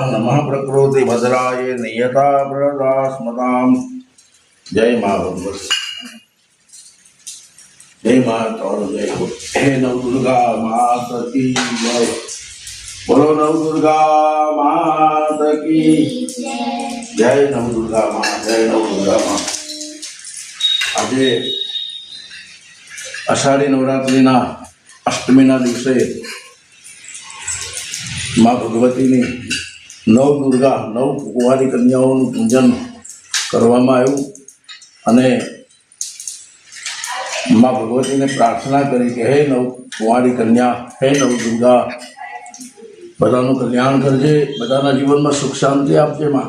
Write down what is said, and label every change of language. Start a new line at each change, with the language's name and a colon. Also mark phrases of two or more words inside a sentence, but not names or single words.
Sanskrit: नमः प्रकृति भद्राय नियता प्रदास्मताम्।
Hindi: जय मां भगवती, जय मां और जय हो। हे नवदुर्गा मात की जय। बोलो नवदुर्गा मात की जय। नवदुर्गा मां, जय नवदुर्गा मां।
Gujarati: આજે અષાઢી નવરાત્રિના અષ્ટમીના દિવસે માં ભગવતીની નવદુર્ગા નવ કુંવારી કન્યાઓનું પૂજન કરવામાં આવ્યું અને માં ભગવતીને પ્રાર્થના કરી કે હે નવ કુંવારી કન્યા, હે નવદુર્ગા, બધાનું કલ્યાણ કરજે, બધાના જીવનમાં સુખ શાંતિ આપજે।